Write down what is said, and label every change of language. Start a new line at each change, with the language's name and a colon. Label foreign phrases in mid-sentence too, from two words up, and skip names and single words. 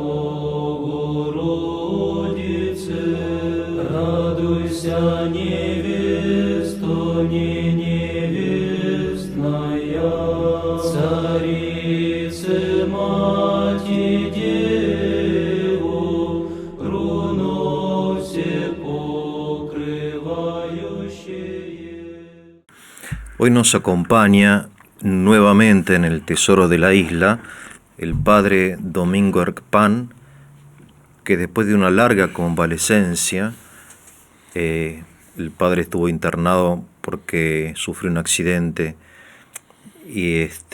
Russian: Богородице, радуйся, невесто, не невестная, Царице, Мати, Деву, руно все покрывающее.
Spanish: Hoy nos acompaña nuevamente en el Tesoro de la Isla el padre Domingo Erckpan, que después de una larga convalecencia, el padre estuvo internado porque sufrió un accidente y